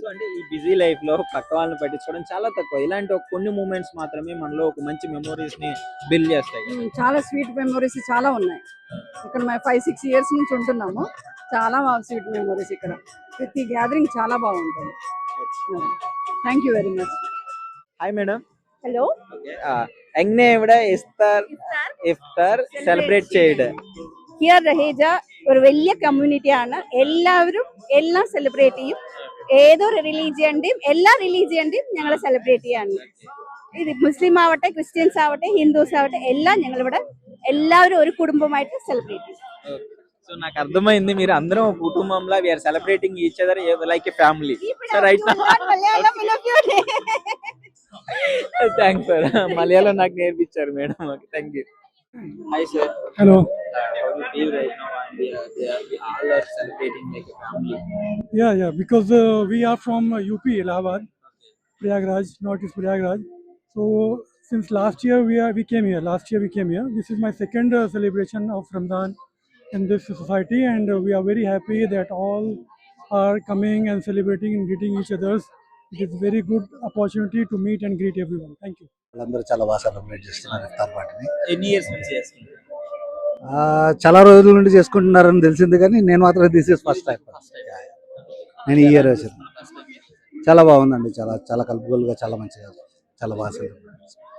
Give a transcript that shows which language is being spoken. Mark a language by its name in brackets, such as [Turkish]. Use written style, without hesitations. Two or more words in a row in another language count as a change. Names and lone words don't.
[Telugu] సో అంటే ఈ [English] busy life [Telugu] లో పక్క వాళ్ళని పట్టించుకోవడం చాలా తక్కువ. ఇలాంటి ఒక కొన్ని మూమెంట్స్ మాత్రమే మనలో ఒక మంచి మెమోరీస్ ని బిల్డ్ చేస్తాయి కదా. చాలా [English] sweet memories [Telugu] చాలా ఉన్నాయి ఇక్కడ. మేము 5-6 years నుంచి ఉంటున్నాము, చాలా [English] sweet memories [Telugu] ఇక్కడ. ప్రతి గ్యాదరింగ్ చాలా బాగుంటుంది. [English] Thank you very much. Hi madam. ഹലോ. [Malayalam] എങ്ങനെ ഇവിടെ ഇഫ്താർ സെലിബ്രേറ്റ് ചെയ്ത്? ഹിയർ രഹേജ ഒരു വലിയ കമ്മ്യൂണിറ്റിയാണ്, എല്ലാവരും എല്ലാം സെലിബ്രേറ്റ് ചെയ്യും. ഏതൊരു റിലീജിയന്റെയും എല്ലാ റിലീജിയന്റെയും ഞങ്ങൾ സെലിബ്രേറ്റ് ചെയ്യാണ്. ഇത് മുസ്ലിം ആവട്ടെ, ക്രിസ്ത്യൻസ് ആവട്ടെ, ഹിന്ദുസ് ആവട്ടെ, എല്ലാം ഞങ്ങളിവിടെ എല്ലാവരും ഒരു കുടുംബമായിട്ട് സെലിബ്രേറ്റ് ചെയ്യും. [English] So [Telugu] నాకు అర్థమైంది, మీరు అందరం ఒక కుటుంబంలా [English] we are celebrating each other like a family. So right now thanks sir, [Telugu] మలయాళం నాకు నేర్పించారు [English] మేడం. Okay, thank you. Hi sir. Hello. How do you feel right now? And we all are celebrating like a family. Yeah, because we are from UP, Allahabad, Prayagraj, Northeast Prayagraj. So since last year we came here. This is my second celebration of Ramadan in this society, and we are very happy that all are coming and celebrating and greeting each others. It is very good opportunity to meet and greet everyone. Thank you. [Telugu] వాళ్ళందరూ చాలా బాగా సెలబ్రేట్ చేస్తున్నారు ఇఫ్తార్ పార్టీని. ఎన్ని ఇయర్స్ నుంచి చేస్తున్నారు? చాలా రోజుల నుండి చేసుకుంటున్నారని తెలిసింది, కానీ నేను మాత్రం [English] this is first time. [Telugu] నేను ఈ ఇయర్ వచ్చాను. చాలా బాగుందండి, చాలా చాలా కలుపుగోలుగా, చాలా మంచిగా, చాలా బాగా సెలబ్రేట్.